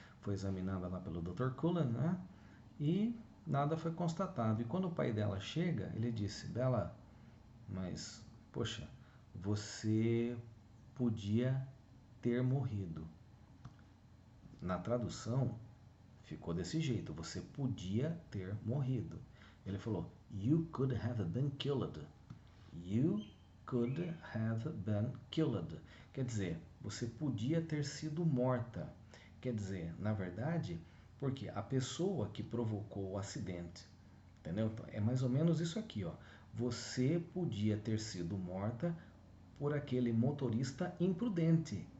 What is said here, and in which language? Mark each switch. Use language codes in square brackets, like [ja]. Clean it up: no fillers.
[pt] Foi examinada lá pelo Dr. Cullen, né? E nada foi constatado. E quando o pai dela chega, ele disse, Bella, mas, poxa, você podia ter morrido. Na tradução, ficou desse jeito, você podia ter morrido. Ele falou, [en] you could have been killed. You could have been killed. [pt] Quer dizer, você podia ter sido morta. Quer dizer, na verdade, porque a pessoa que provocou o acidente, entendeu? Então, é mais ou menos isso aqui, ó. Você podia ter sido morta por aquele motorista imprudente.